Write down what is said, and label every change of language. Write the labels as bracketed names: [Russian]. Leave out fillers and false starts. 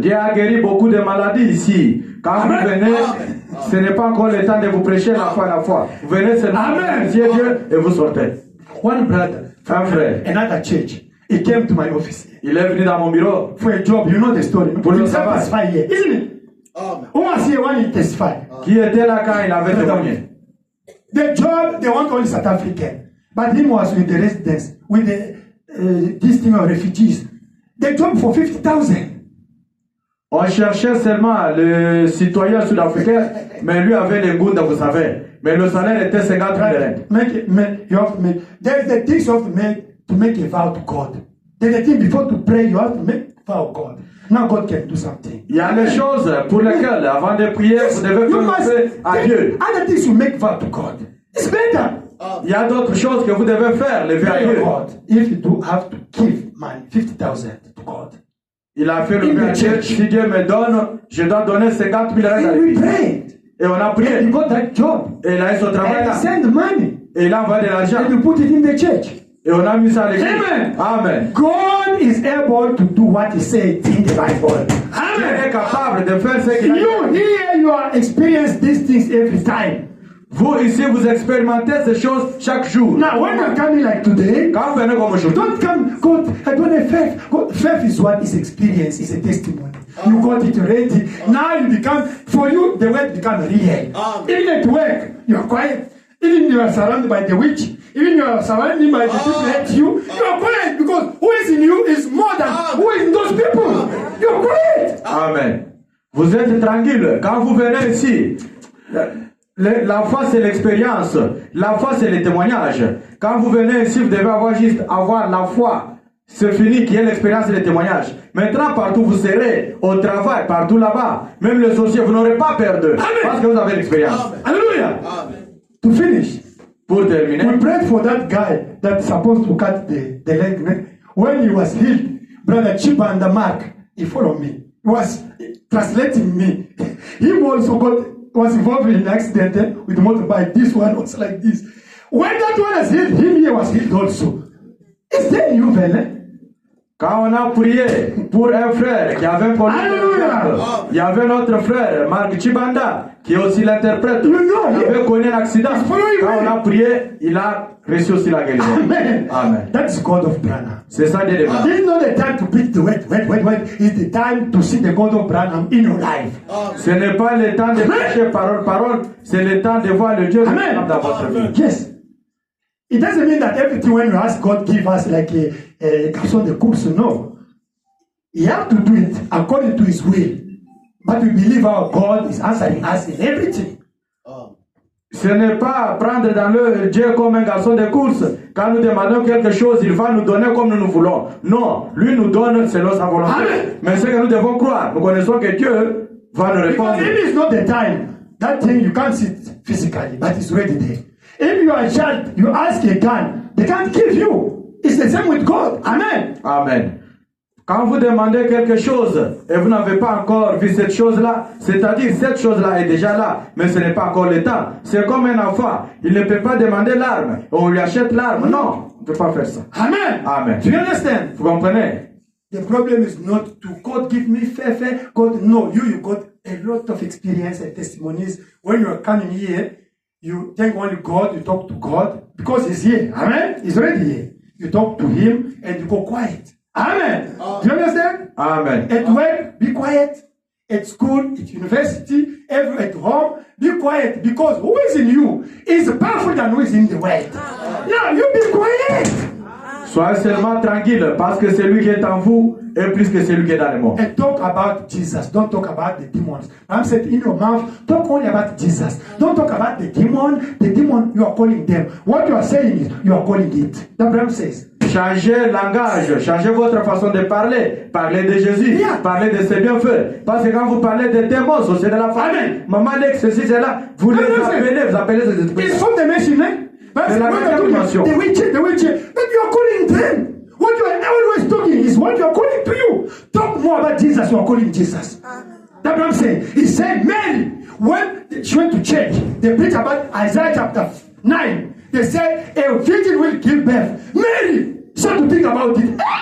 [French] Dieu a guéri beaucoup de maladies ici. Quand vous venez, ce n'est pas encore le temps de vous prêcher la foi. Vous venez seulement, remercier Dieu et vous sortez. [English] One brother, [French] Un frère, [English] another church, he came to my office [French] il est venu dans mon bureau. [English] for a job. You know the story. [French] Pour le [English] Himself [French] travail. [English] is 5 years, isn't it? Who was here when he testified? [French] Qui était là quand il avait témoigné? [English] The job, they want only South African. But him was with the residents, with the this thing of refugees. The job for 50,000. [French] On cherchait seulement le citoyen sud-africain, mais lui avait les goûts, vous savez. Mais le salaire était 50 000 rand. [English] You have to make. There's the things you have to make a vow to God. There's the thing before to pray, you have to make a vow to God. Now God can do something. [French] Il y a les choses pour lesquelles, avant de prier, vous devez faire un vœu à Dieu. [English] Other things you make vow to God. It's better. [French] Il y a d'autres choses que vous devez faire, les vœux à Dieu. [English] God, if you do have to give money, 50,000 to God. [French] Il a fait le vœu à Dieu. Si Dieu me donne, je dois donner 50 000 rand à [English] And we [French] lui. [English] prayed. [French] Et on a prié. [English] And he got that job. [French] Et il a eu son travail [English] And he [French] là. [English] sent the money. [French] Et il a envoyé de l'argent. [English] And you put it in the church. [French] Et on a mis ça à l'église. Amen. Amen. [English] God is able to do what he said in the Bible. [French] Dieu Amen. est capable de faire ce qu'il a dit. [English] You here, you are experience these things every time. [French] Vous ici, vous expérimentez ces choses chaque jour. [English] Now, when you're coming like today, [French] Quand vous venez comme aujourd'hui, [English] don't come, God, I don't have faith. God, faith is what is experience, is a testimony. You got it already. Now you become, for you, the word become real. Even at work, you are quiet. Even you are surrounded by the witch. Even you are surrounded by the people that you are quiet because who is in you is more than who is in those people. You are quiet. [French] Amen. Vous êtes tranquille. Quand vous venez ici, la foi c'est l'expérience. La foi c'est le témoignage. Quand vous venez ici, vous devez avoir la foi. C'est fini, qui est l'expérience et le témoignage. Maintenant, partout vous serez, au travail, partout là-bas, même les sorciers, vous n'aurez pas peur d'eux. Parce que vous avez l'expérience. [English] Hallelujah. To finish, [French] Pour terminer, [English] we prayed for that guy that's supposed to cut the leg. When he was healed, Brother Chiba and the Mark, he followed me. He was translating me. He also was involved in an accident with motorbike. This one was like this. When that one was healed, him here was healed also. Is there you, Vele? [French] quand on a prié pour un frère qui avait un problème, Alléluia. il y avait notre frère, Mark Chibanda, qui est aussi l'interprète. [English] You know, [French] Il avait connu un accident. [English] It's following [French] Quand [English] me. [French] on a prié, il a reçu aussi la guérison. Amen. Amen. [English] That's God of Branham. [French] C'est ça Dieu demande. [English] This is not the time to preach the word. It's the time to see the God of Branham in your life. [French] Ce n'est pas le temps de prêcher parole, c'est le temps de voir le Dieu Amen. dans votre vie. [English] Yes. It doesn't mean that everything when you ask God give us like a [French] garçon de course. [English] No. You have to do it according to his will. But we believe our God is answering us in everything. [French] Ce n'est pas prendre dans le Dieu comme un garçon de course. Quand nous demandons quelque chose, il va nous donner comme nous voulons. Non, lui nous donne selon sa volonté. Amen. Mais ce que nous devons croire, nous connaissons que Dieu va nous répondre. [English] Because maybe it's not the time. That thing you can't see it physically, but it's already there. If you are a child, you ask a gun, they can't give you. It's the same with God. Amen. Amen. [French] Quand vous demandez quelque chose et vous n'avez pas encore vu cette chose-là, c'est-à-dire cette chose-là est déjà là, mais ce n'est pas encore le temps. C'est comme un enfant, il ne peut pas demander l'arme, on lui achète l'arme. Non, on ne peut pas faire ça. Amen. Amen. [English] Do you understand? [French] Vous comprenez? [English] The problem is not to God give me faith. God, no, you got a lot of experience and testimonies. When you are coming here, you thank only God, you talk to God because He's here. Amen. He's already here. You talk to Him and you go quiet. Amen. Do you understand? Amen. At work, be quiet. At school, at university, at home, be quiet because who is in you is powerful than who is in the world. Now, you be quiet. [French] Soyez seulement tranquille parce que celui qui est en vous est plus que celui qui est dans le monde. [English] And talk about Jesus. Don't talk about the demons. I'm saying in your mouth, talk only about Jesus. Don't talk about the demon. The demon, you are calling them. What you are saying is, you are calling it. The Bible says. [French] Changez langage, changez votre façon de parler. Parlez de Jésus, [English] Yeah. [French] parlez de ses bienfaits. Parce que quand vous parlez des démons, c'est de la famille. Amen. Maman dit que ceci, c'est là. Vous les appelez ces esprits. [English] It's from the machine, eh? But [French] C'est la [English] when [French] même [English] you're [French] dimension. [English] talking, the witch. But you are calling them. What you are always talking is what you are calling to you. Talk more about Jesus, you are calling Jesus. That's what I'm saying. He said, Mary, when she went to church, they preach about Isaiah chapter 9. They say, a virgin will give birth. Mary, start to think about it.